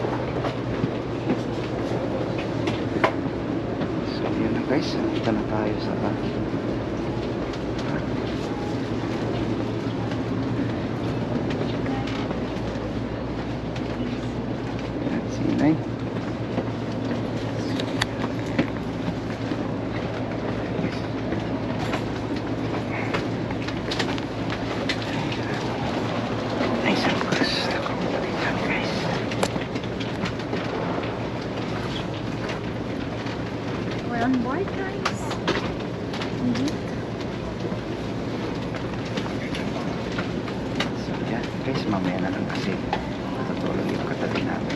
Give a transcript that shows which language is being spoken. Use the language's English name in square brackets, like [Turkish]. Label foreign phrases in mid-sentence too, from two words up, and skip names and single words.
[Filipino] So, yun na guys. Nandito na tayo sa ayan, sinay. [English] Nice and close. [Filipino] Ayan, guys. [English] We're on board, guys. [Filipino] So yan guys, mamaya na lang kasi matutulog yung katabi namin.